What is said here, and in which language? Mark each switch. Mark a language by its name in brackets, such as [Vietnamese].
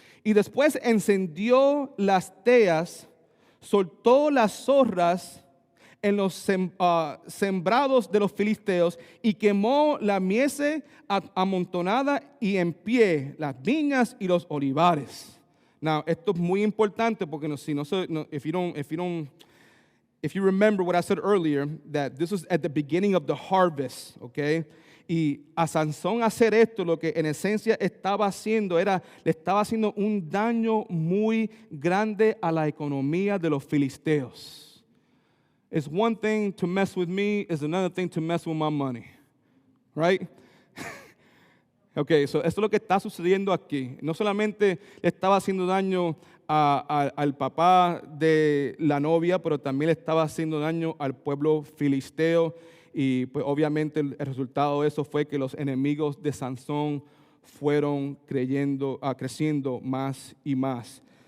[Spanish] Y después encendió las teas, soltó las zorras en los sembrados de los filisteos y quemó la mies amontonada y en pie, las viñas y los olivares. [English] Now, [Spanish] esto es muy importante porque [English] if you remember what I said earlier, that this was at the beginning of the harvest, okay? [Spanish] Y a Sansón hacer esto, lo que en esencia estaba haciendo le estaba haciendo un daño muy grande a la economía de los filisteos. [English] It's one thing to mess with me, it's another thing to mess with my money, right? [Spanish] Ok, esto es lo que está sucediendo aquí. No solamente le estaba haciendo daño al papá de la novia, pero también le estaba haciendo daño al pueblo filisteo. Y pues obviamente el resultado de eso fue que los enemigos de Sansón fueron creciendo más y más.